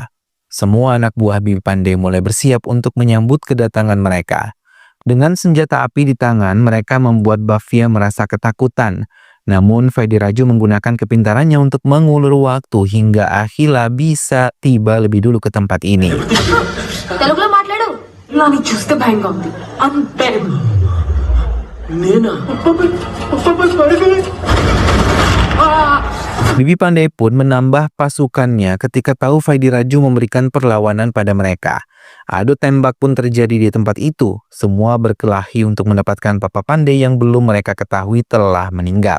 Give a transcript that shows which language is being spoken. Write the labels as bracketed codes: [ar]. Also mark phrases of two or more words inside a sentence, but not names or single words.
[id] Semua anak buah Bibi Pandey mulai bersiap untuk menyambut kedatangan mereka. Dengan senjata api di tangan, mereka membuat Bhavya merasa ketakutan. Namun Faidi Raju menggunakan kepintarannya untuk mengulur waktu hingga Akhila bisa tiba lebih dulu ke tempat ini. [te] తెలుగులో మాట్లాడు నాని చూస్తే భయంగా ఉంది అన్బెరబుల్ నేనా [id] Bibi Pandey pun menambah pasukannya ketika tahu Faidi Raju memberikan perlawanan pada mereka. Adu tembak pun terjadi di tempat itu. Semua berkelahi untuk mendapatkan Papa Pandey yang belum mereka ketahui telah meninggal.